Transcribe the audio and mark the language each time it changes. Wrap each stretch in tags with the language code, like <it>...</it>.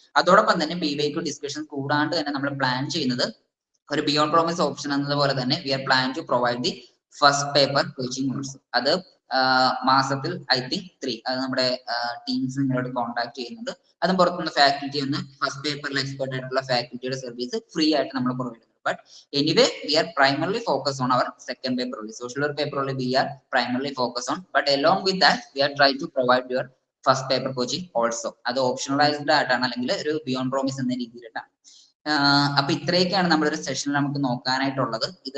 <ml>അതോടൊപ്പം തന്നെ PYQ discussion കൂടാണ്ട് തന്നെ നമ്മൾ പ്ലാൻ ചെയ്യുന്നത് ഒരു ബിയോണ്ട് പ്രോമിസ് ഓപ്ഷൻ എന്നതുപോലെ തന്നെ</ml> <en>We are plan to provide the first paper coaching also.</en> <ml>അത് മാസത്തിൽ</ml> <en>I think</en> <ml>3 അത് നമ്മുടെ ടീംസ് നിങ്ങളോട് കോൺടാക്ട് ചെയ്യുന്നുണ്ട്. അതും പുറത്തുനിന്ന് ഫാക്കൽറ്റി ഒന്ന് ഫസ്റ്റ് പേപ്പറിൽ എക്സ്പെർട്ട് ആയിട്ടുള്ള ഫാക്കൽറ്റിയുടെ സർവീസ് ഫ്രീ ആയിട്ട് നമ്മൾ പ്രൊവൈഡ് ചെയ്യുന്നുണ്ട്.</ml> <en>But anyway, we are primarily focused on our second paper only. Social work paper only we are primarily focused on. But along with that, we are trying to provide your first paper coaching also.</en> <ml>അത് ഓപ്ഷണലൈസ്ഡ് ആയിട്ടാണ് അല്ലെങ്കിൽ ഒരു beyond promise എന്ന രീതിയിലാണ്. അപ്പൊ ഇത്രയൊക്കെയാണ് നമ്മുടെ ഒരു സെഷനിൽ നമുക്ക് നോക്കാനായിട്ടുള്ളത്. ഇത്</ml>